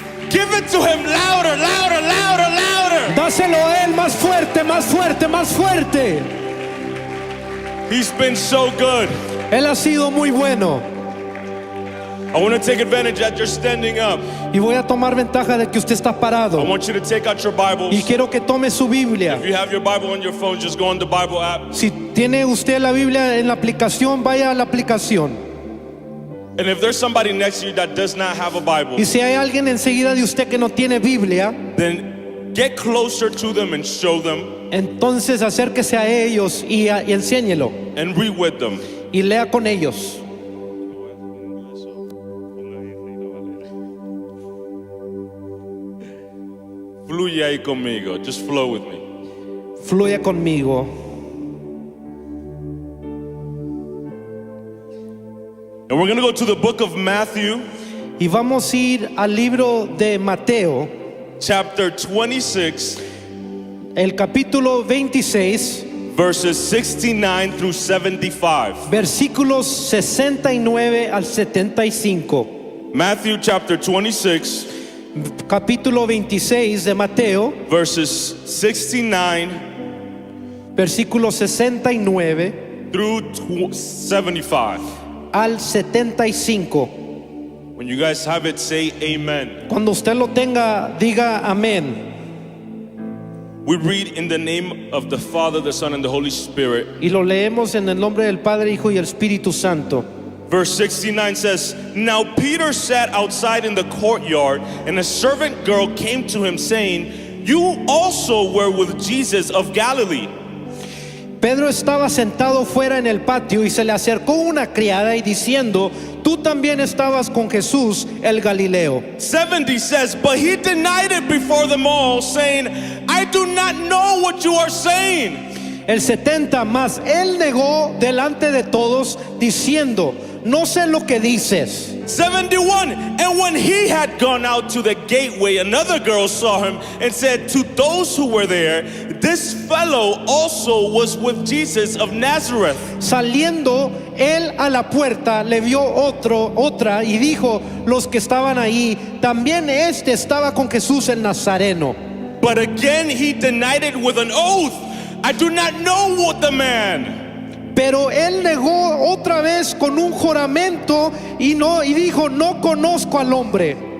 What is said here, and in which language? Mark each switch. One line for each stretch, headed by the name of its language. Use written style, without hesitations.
English: Give it to him louder, louder, louder, louder.
Spanish: Dáselo a él más fuerte, más fuerte, más fuerte.
English: He's been so good.
Spanish: Él ha sido muy bueno.
English: I want to take advantage that you're standing up.
Spanish: Y voy a tomar ventaja de que usted está
English: I
Spanish: parado.
English: want you to take out your Bibles.
Spanish: Y quiero que tome su Biblia.
English: If you have your Bible on your phone, just go on the Bible app.
Spanish: Si tiene usted la Biblia en la aplicación, vaya a la aplicación.
English: And if there's somebody next to you that does not have a Bible,
Spanish: Y si hay alguien enseguida de usted que no tiene Biblia,
English: then get closer to them and show them
Spanish: entonces acérquese a ellos y enséñelo.
English: and read with them.
Spanish: Y lea con ellos. Fluye ahí conmigo.
English: Just flow with me.
Spanish: Fluya conmigo.
English: And we're going to go to the book of Matthew,
Spanish: Y vamos a ir al libro de Mateo,
English: chapter 26,
Spanish: el capítulo 26,
English: verses 69 through 75.
Spanish: versículos 69 al 75.
English: Matthew chapter 26,
Spanish: Capítulo 26 de Mateo,
English: verses 69
Spanish: versículo 69
English: through 75.
Spanish: al 75.
English: When you guys have it, say amen.
Spanish: Cuando usted lo tenga, diga amén.
English: We read in the name of the Father, the Son, and the Holy Spirit.
Spanish: Y lo leemos en el nombre del Padre, Hijo y el Espíritu Santo.
English: Verse 69 says, Now Peter sat outside in the courtyard, and a servant girl came to him saying, You also were with Jesus of Galilee.
Spanish: Pedro estaba sentado fuera en el patio y se le acercó una criada y diciendo, tú también estabas con Jesús el Galileo.
English: 70 says, But he denied it before them all, saying, I do not know what you are saying.
Spanish: El 70 más, él negó delante de todos diciendo, no sé lo que dices.
English: 71, and when he had gone out to the gateway, another girl saw him and said to those who were there, This fellow also was with Jesus of Nazareth.
Spanish: Saliendo él a la puerta, le vio otra y dijo, los que estaban ahí, también este estaba con Jesús el Nazareno.
English: But again he denied it with an oath, I do not know what the man.
Spanish: Pero él negó otra vez con un juramento y dijo, no conozco al hombre.